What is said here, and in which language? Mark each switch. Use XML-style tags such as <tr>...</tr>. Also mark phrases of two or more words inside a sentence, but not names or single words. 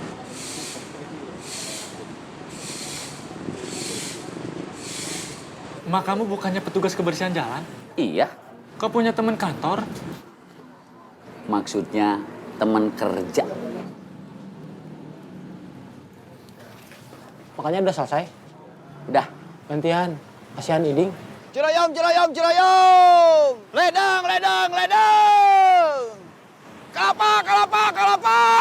<id>Emak kamu bukannya petugas kebersihan jalan? Iya, Kau punya teman kantor? Maksudnya teman kerja. Makanya udah selesai. Udah. Gantian. Kasihan Iding. Ciroyom, ciroyom, ciroyom. Ledang, ledang, ledang. Kelapa, kelapa, kelapa.</id>